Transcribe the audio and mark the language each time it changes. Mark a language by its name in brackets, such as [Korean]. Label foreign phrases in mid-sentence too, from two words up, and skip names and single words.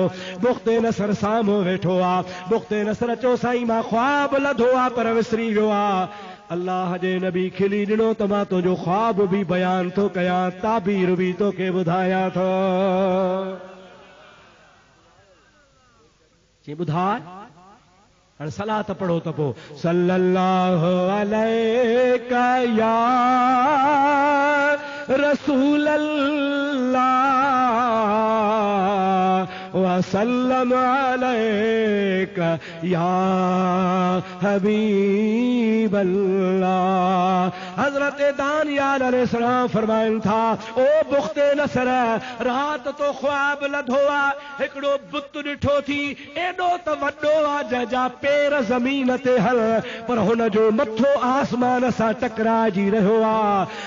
[Sindhi] बुख़्ते नसर साम्हूं वेठो आहे। बुख़्ते नसर चयो, साईं मां ख्वाब लधो आहे पर विसरी वियो आहे। अल्लाह जे नबी खिली ॾिनो त मां तुंहिंजो ख्वाब बि बयान थो कयां, ताबीर बि तोखे ॿुधायां थो। चई ॿुधाए, हाणे सलात पढ़ो त पोइ [Arabic] صلى الله عليك يا رسول الله وسلم عليك يا حبيب الله. [Sindhi] हजरत दानियाल अलैहिस्सलाम फरमाइनि था, ओ बुख़्ते नसर, रात तो ख्वाब लधो आहे, हिकिड़ो बुत ॾिठो थी, एॾो त वॾो आहे जंहिंजा पेर ज़मीन ते हल, पर हुनजो मथो आसमान सां टकराइजी रहियो आहे।